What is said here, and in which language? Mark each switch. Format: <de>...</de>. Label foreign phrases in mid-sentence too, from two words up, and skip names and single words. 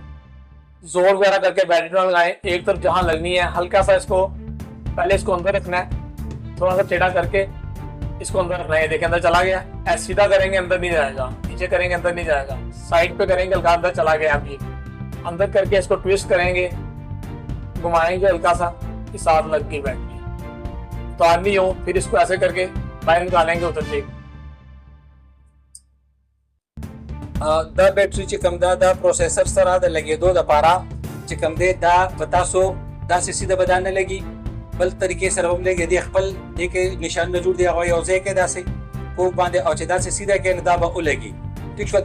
<ur>زور وغیرہ کرکے بیٹری نہ لگائیں، ایک طرف جہاں لگنی ہے ہلکا سا اس کو پہلے اس کو اندر رکھنا ہے، تھوڑا سا ٹیڑھا کرکے اس کو اندر رکھنا ہے، دیکھیے اندر چلا گیا، ایسے سیدھا کریں گے اندر نہیں جائے گا، نیچے کریں گے اندر نہیں جائے گا، سائیڈ پہ کریں گے ہلکا اندر چلا گیا، ابھی اندر کرکے اس کو ٹوئسٹ کریں گے، گھمائیں گے ہلکا سا، کہ ساتھ لگ گئی بیٹری، تو آدمی ہو پھر اس کو ایسے کرکے باہر نکالیں گے ادھر سے.</ur> <ps>دا بیټري چې کوم دا د پروسیسر سره د لګېدو دپاره چې کوم دی دا به تاسو داسې سیده به دا نه لګي، بل طریقې سره هم لګي دی خپل دې کې نشان نه جوړ دی هغه یو ځای کې داسې کوک باندې او چې داسې سیده کې دا به ولګي ټیک شو.</ps>